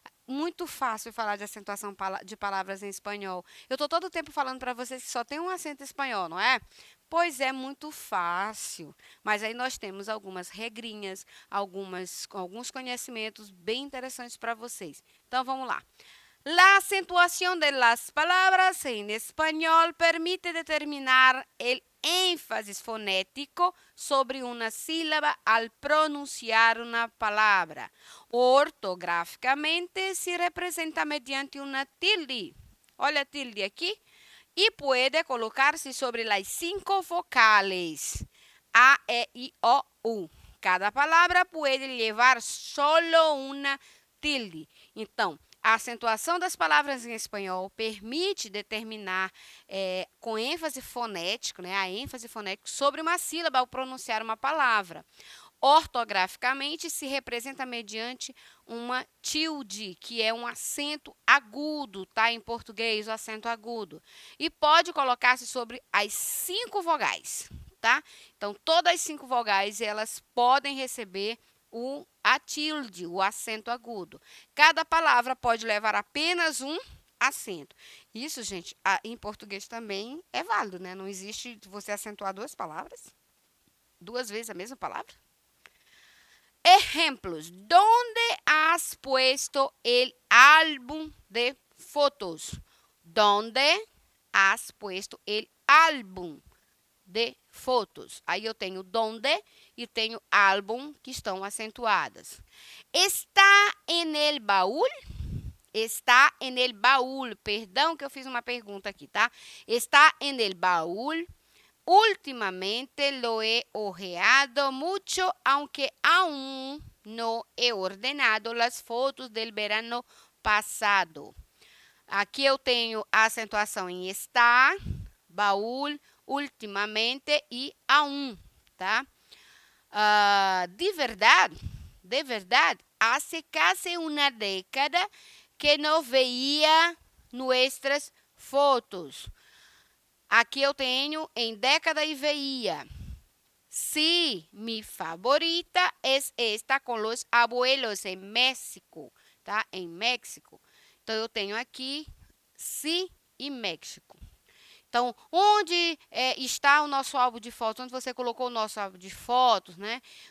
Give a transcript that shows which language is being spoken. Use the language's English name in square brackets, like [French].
[Portuguese] Muito fácil falar de acentuação de palavras em espanhol. Eu estou todo o tempo falando para vocês que só tem um acento espanhol, não é? Pois é, muito fácil. Mas aí nós temos algumas regrinhas, alguns conhecimentos bem interessantes para vocês. Então, vamos lá. [Spanish] La acentuación de las palabras en español permite determinar el énfasis fonético sobre una sílaba al pronunciar una palabra. Ortográficamente se representa mediante una tilde. [Portuguese] Olha a tilde aqui. [Spanish] Y puede colocarse sobre las 5 vocales A, E, I, O, U. Cada palabra puede llevar solo una tilde. [Portuguese] Então, a acentuação das palavras em espanhol permite determinar com ênfase fonético, né, a ênfase fonética sobre uma sílaba ao pronunciar uma palavra. Ortograficamente, se representa mediante uma tilde, que é um acento agudo, tá? Em português, o acento agudo. E pode colocar-se sobre as 5 vogais, tá? Então, todas as 5 vogais, elas podem receber a tilde, o acento agudo. Cada palavra pode levar apenas um acento. Isso, gente, em português também é válido, né? Não existe você acentuar 2 palavras, 2 vezes a mesma palavra. [Spanish] Ejemplos. ¿Dónde has puesto el álbum de fotos? ¿Dónde has puesto el álbum de fotos? [Portuguese] Aí eu tenho donde e tenho álbum, que estão acentuadas. [Spanish] Está en el baúl? Está en el baúl. [Portuguese] Perdão que eu fiz uma pergunta aqui, tá? [Spanish] Está en el baúl. Últimamente lo he ojeado mucho, aunque aún no he ordenado las fotos del verano passado. [Portuguese] Aqui eu tenho a acentuação em está, baúl, ultimamente e aún, tá? [Spanish] De verdade, hace casi una década que no veía nuestras fotos. [Portuguese] Aqui eu tenho em década e veía. [Spanish] Sí, mi favorita es esta con los abuelos en México, [Portuguese] tá? Em México. Então, eu tenho aqui sí e México. Então, onde está o nosso álbum de fotos? Onde você colocou o nosso álbum de fotos, né?